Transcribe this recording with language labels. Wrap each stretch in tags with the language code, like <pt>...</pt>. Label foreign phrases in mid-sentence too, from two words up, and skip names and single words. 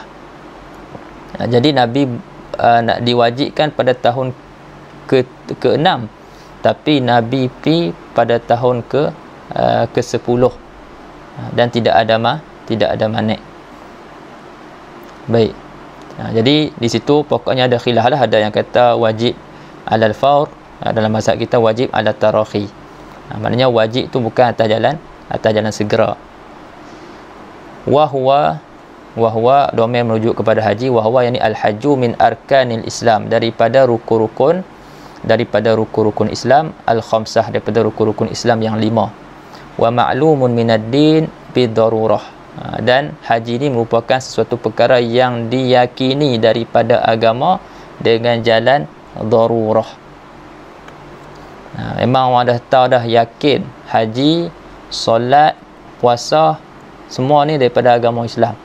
<ms>Jadi Nabi nak diwajibkan pada tahun ke-6, tapi Nabi pergi pada tahun ke-10 dan tidak ada manik. Baik. Jadi di situ pokoknya ada khilaf lah. Ada yang kata wajib</ms> <ar>على الفور,</ar> <ms>dalam mazhab kita wajib</ms> <ar>على التراخي.</ar> <ms>Maknanya wajib tu bukan atas jalan segera.</ms> <ar>وهو وهو</ar> <ms>domain merujuk kepada haji,</ms> <ar>وهو يعني الحج من أركان الإسلام,</ar> <ms>daripada rukun-rukun Islam, al-khamsah, daripada rukun-rukun Islam yang 5.</ms> <ar>ومعلوم من الدين بالضرورة,</ar> <ms>dan haji ini merupakan sesuatu perkara yang diyakini daripada agama dengan jalan darurah. Memang orang dah tahu dah, yakin haji, solat, puasa, semua ni daripada agama Islam.</ms>